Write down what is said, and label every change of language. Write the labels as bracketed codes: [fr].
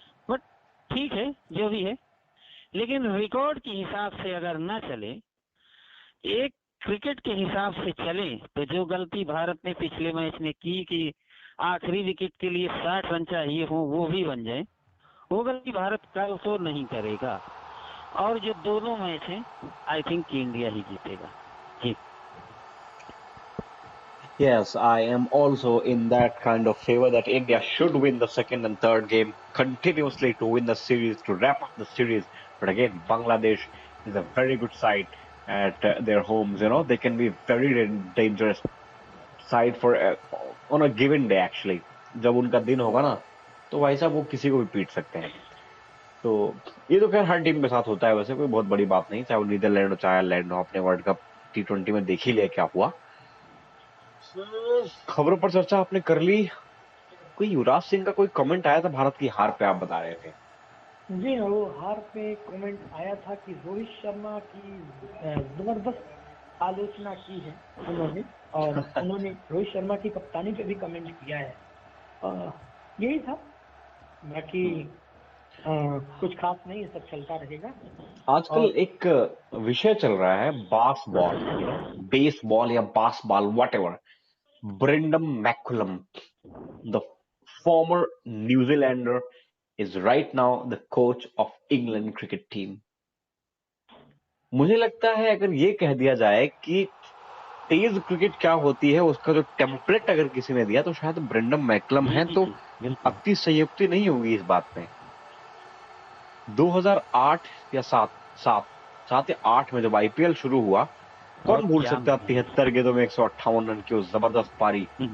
[hi] But ठीक है जो भी है, लेकिन रिकॉर्ड के हिसाब से अगर ना चले, एक क्रिकेट के हिसाब से चले, तो जो गलती भारत ने पिछले मैच में की कि आखिरी विकेट के लिए 60 रन चाहिए हो वो भी बन जाए, वो गलती भारत कल तो नहीं करेगा। और जो दोनों मैच हैं [en] I think [hi] इंडिया ही जीतेगा। जी [en] Yes, I am also in that kind of favor that India should win the second and third game continuously to win the series, to wrap up the series. But again, Bangladesh is a very good side at their homes. You know, they can be very dangerous side for on a given day actually. [hi] जब उनका दिन होगा ना, तो भाई साहब वो किसी को भी पीट सकते हैं। तो ये तो खैर हर टीम के साथ होता है, वैसे कोई बहुत बड़ी बात नहीं, चाहे वो नीदरलैंड हो चाहे आयरलैंड हो। अपने वर्ल्ड कप T20 में देख ही लिया क्या हुआ। खबरों पर चर्चा आपने कर ली। कोई युवराज सिंह का कोई कमेंट आया था भारत की हार पे, आप बता रहे थे। जी हाँ, वो हार पे कमेंट आया था कि रोहित शर्मा की जबरदस्त आलोचना की है उन्होंने, और उन्होंने रोहित शर्मा की कप्तानी पे भी कमेंट किया है। यही था, बाकी कुछ खास नहीं, सब चलता रहेगा। आजकल और एक विषय चल रहा है, बासबॉल, बेसबॉल या बासबॉल, whatever. [en] Brendon McCullum, the former New Zealander, is right now the coach of England cricket team. [hi] मुझे लगता है अगर ये कह दिया जाए कि तेज क्रिकेट क्या होती है, उसका जो टेम्पलेट अगर किसी ने दिया तो शायद ब्रेंडन मैकुलम है, तो अति संयुक्ति नहीं होगी इस बात में। 2008 या 7 या 8 में जब आईपीएल शुरू हुआ, कौन भूल सकता है 73 गेंदों में 158 रन की उस जबरदस्त पारी।